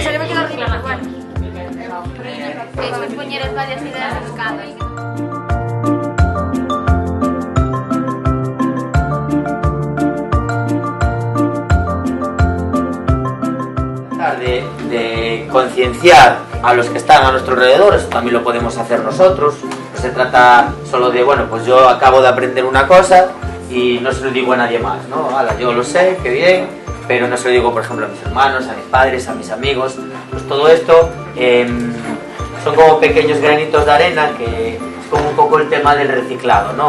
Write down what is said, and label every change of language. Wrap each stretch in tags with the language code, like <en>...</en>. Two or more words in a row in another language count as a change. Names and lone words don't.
<gl>Só que me queda arriba, igual. Despois poñer as varias ideas dos cables.</gl> <es>De concienciar a los que están a nuestro alrededor. Eso también lo podemos hacer nosotros. No se trata solo de, bueno, pues yo acabo de aprender una cosa y no se lo digo a nadie más, ¿no? Yo lo sé, qué bien, pero no se lo digo, por ejemplo, a mis hermanos, a mis padres, a mis amigos. Pues todo esto son como pequeños granitos de arena, que es como un poco el tema del reciclado, ¿no?</es>